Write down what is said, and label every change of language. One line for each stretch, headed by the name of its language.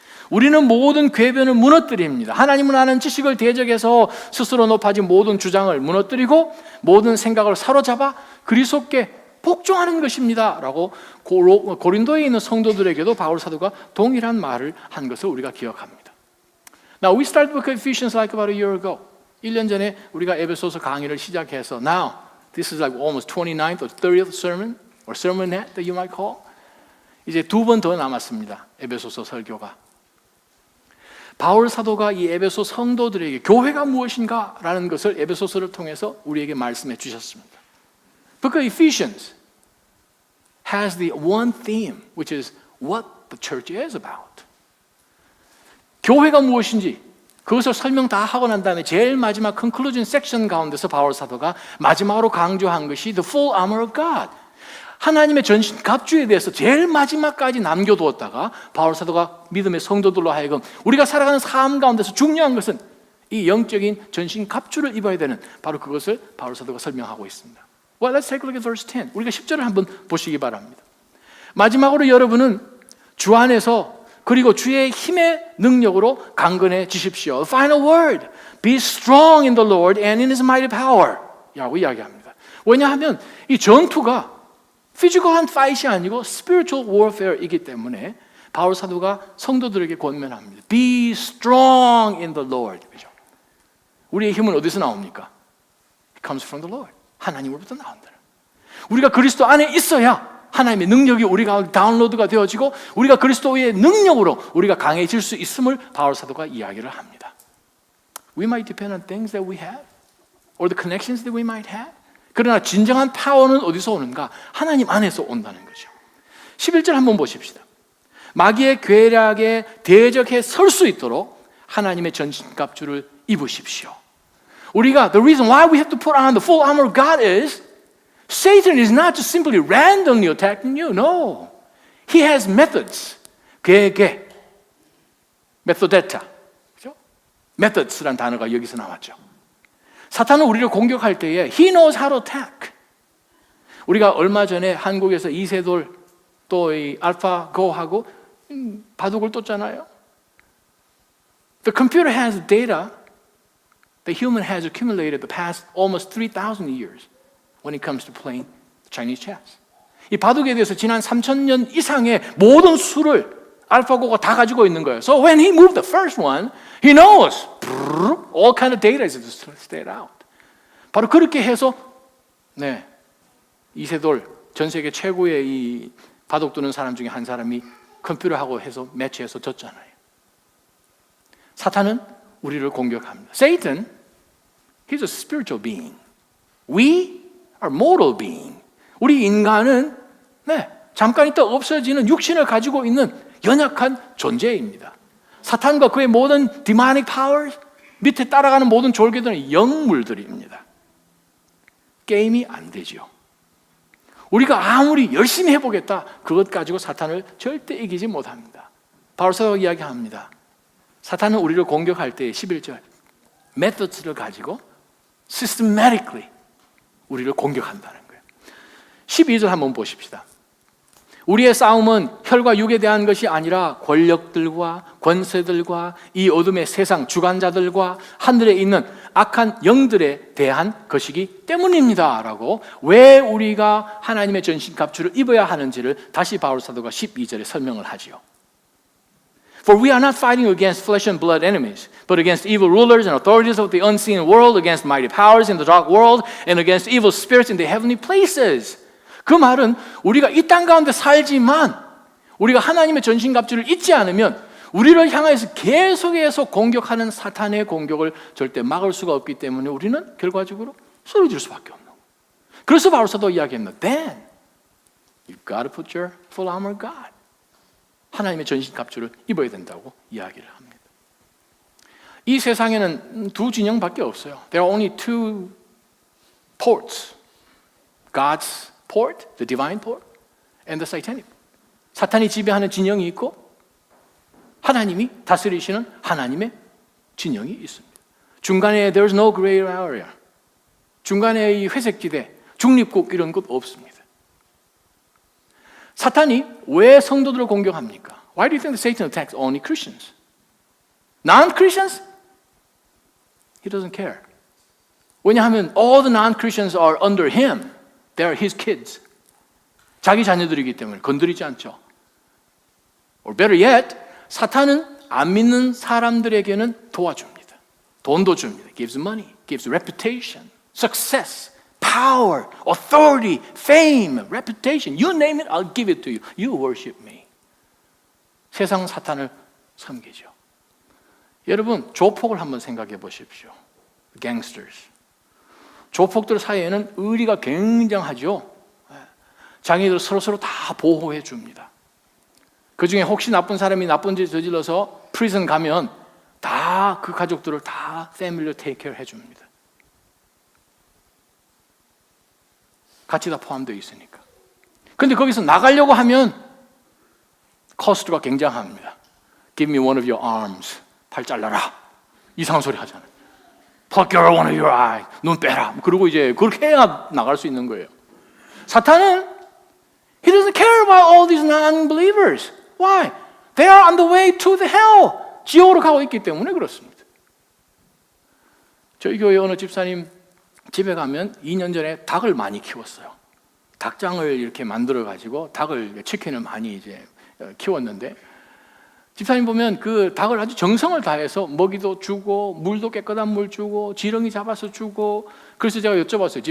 Korean: 우리는 모든 궤변을 무너뜨립니다. 하나님을 아는 지식을 대적해서 스스로 높아진 모든 주장을 무너뜨리고 모든 생각을 사로잡아 그리스도께 복종하는 것입니다. 라고 고린도에 있는 성도들에게도 바울 사도가 동일한 말을 한 것을 우리가 기억합니다.
English: Now we started with Ephesians like about a year ago.
Korean: 1년 전에 우리가 에베소서 강의를 시작해서
English: Now, this is like almost 29th or 30th sermon or sermonette that you might call.
Korean: 이제 2번 더 남았습니다. 에베소서 설교가. 바울 사도가 이 에베소 성도들에게 교회가 무엇인가 라는 것을 에베소서를 통해서 우리에게 말씀해 주셨습니다.
English: Book of Ephesians has the one theme, which is what the church is about.
Korean: 교회가 무엇인지 그것을 설명 다 하고 난 다음에 제일 마지막 conclusion section 가운데서 바울 사도가 마지막으로 강조한 것이
English: the full armor of God.
Korean: 하나님의 전신 갑주에 대해서 제일 마지막까지 남겨두었다가 바울 사도가 믿음의 성도들로 하여금 우리가 살아가는 삶 가운데서 중요한 것은 이 영적인 전신 갑주를 입어야 되는 바로 그것을 바울 사도가 설명하고 있습니다.
English: Well, let's take a look at verse 10.
Korean: 우리가 10절을 한번 보시기 바랍니다. 마지막으로 여러분은 주 안에서 그리고 주의 힘의 능력으로 강건해지십시오.
English: Final word. Be strong in the Lord and in His mighty power.
Korean: 라고 이야기합니다. 왜냐하면 이 전투가 피지컬한 파이트이 아니고 spiritual warfare이기 때문에 바울 사도가 성도들에게 권면합니다.
English: Be strong in the Lord. 그죠?
Korean: 우리의 힘은 어디서 나옵니까?
English: It comes from the Lord.
Korean: 하나님으로부터 나온다. 우리가 그리스도 안에 있어야 하나님의 능력이 우리가 다운로드가 되어지고 우리가 그리스도의 능력으로 우리가 강해질 수 있음을 바울 사도가 이야기를 합니다.
English: We might depend on things that we have or the connections that we might have.
Korean: 그러나 진정한 파워는 어디서 오는가? 하나님 안에서 온다는 거죠. 11절 한번 보십시다. 마귀의 괴략에 대적해 설 수 있도록 하나님의 전신갑주를 입으십시오.
English: 우리가 the reason why we have to put on the full armor of God is Satan is not just simply randomly attacking you. No. He has methods. 괴계. 메소데타. 그죠?
Korean: methods라는 단어가 여기서 나왔죠. 사탄은 우리를 공격할 때에
English: he knows how to attack.
Korean: 우리가 얼마 전에 한국에서 이세돌 또 이 알파고하고 바둑을 떴잖아요.
English: The computer has data the human has accumulated the past almost 3,000 years when it comes to playing Chinese chess.
Korean: 이 바둑에 대해서 지난 3,000년 이상의 모든 수를 알파고가 다 가지고 있는 거예요.
English: So when he moved the first one, he knows all kind of data is stayed out.
Korean: 바로 그렇게 해서 이세돌 전 세계 최고의 이 바둑 두는 사람 중에 한 사람이 컴퓨터하고 해서 매치해서 졌잖아요. 사탄은 우리를 공격합니다.
English: Satan, he's a spiritual being. We are mortal being.
Korean: 우리 인간은 잠깐 있다 없어지는 육신을 가지고 있는 연약한 존재입니다. 사탄과 그의 모든 demonic powers, 밑에 따라가는 모든 졸개들은 영물들입니다. 게임이 안 되죠. 우리가 아무리 열심히 해보겠다, 그것 가지고 사탄을 절대 이기지 못합니다. 바울사도가 이야기합니다. 사탄은 우리를 공격할 때 11절 methods를 가지고 systematically 우리를 공격한다는 거예요. 12절 한번 보십시다. 우리의 싸움은 혈과 육에 대한 것이 아니라 권력들과 권세들과 이 어둠의 세상 주관자들과 하늘에 있는 악한 영들에 대한 것이기 때문입니다 라고 왜 우리가 하나님의 전신갑주를 입어야 하는지를 다시 바울사도가 12절에 설명을 하지요.
English: For we are not fighting against flesh and blood enemies, but against evil rulers and authorities of the unseen world, against mighty powers in the dark world, and against evil spirits in the heavenly places.
Korean: 그 말은 우리가 이 땅 가운데 살지만 우리가 하나님의 전신갑주를 잊지 않으면 우리를 향해서 계속해서 공격하는 사탄의 공격을 절대 막을 수가 없기 때문에 우리는 결과적으로 쓰러질 수밖에 없는 거예요. 그래서 바울사도 이야기합니다.
English: Then you've got to put your full armor of God.
Korean: 하나님의 전신갑주를 입어야 된다고 이야기를 합니다. 이 세상에는 두 진영밖에 없어요.
English: There are only two ports. God's port, the divine port, and the satanic.
Korean: 사탄이 지배하는 진영이 있고 하나님이 다스리시는 하나님의 진영이 있습니다.
English: 중간에 there's no gray area.
Korean: 중간에 이 회색지대, 중립국 이런 것 없습니다. 사탄이 왜 성도들을 공격합니까?
English: Why do you think that Satan attacks only Christians? Non-Christians? He doesn't care. 왜냐하면 all the non-Christians are under him. They are his kids.
Korean: 자기 자녀들이기 때문에 건드리지 않죠.
English: Or better yet,
Korean: 사탄은 안 믿는 사람들에게는 도와줍니다. 돈도 줍니다.
English: Gives money, gives reputation, success, power, authority, fame, reputation. You name it, I'll give it to you. You worship me.
Korean: 세상 사탄을 섬기죠. 여러분, 조폭을 한번 생각해 보십시오.
English: Gangsters.
Korean: 조폭들 사이에는 의리가 굉장하죠. 자기들 서로 다 보호해 줍니다. 그 중에 혹시 나쁜 사람이 나쁜 짓 저질러서 프리즌 가면 다 그 가족들을 다 패밀리로 테이크케어 해줍니다. 같이 다 포함되어 있으니까. 근데 거기서 나가려고 하면 커스트가 굉장합니다.
English: Give me one of your arms.
Korean: 팔 잘라라. 이상한 소리 하잖아요.
English: Pluck your one of your eye.
Korean: 눈 빼라. 그리고 이제 그렇게 해야 나갈 수 있는 거예요.
English: 사탄은 He doesn't care about all these non-believers. Why? They are on the way to the hell.
Korean: 지옥으로 가고 있기 때문에 그렇습니다. 저희 교회 어느 집사님 집에 가면 2년 전에 닭을 많이 키웠어요. 닭장을 이렇게 만들어 가지고 닭을 치킨을 많이 이제 키웠는데 집사님 보면 그 닭을 아주 정성을 다해서 먹이도 주고 물도 깨끗한 물 주고 지렁이 잡아서 주고 그래서 제가 여쭤봤어요.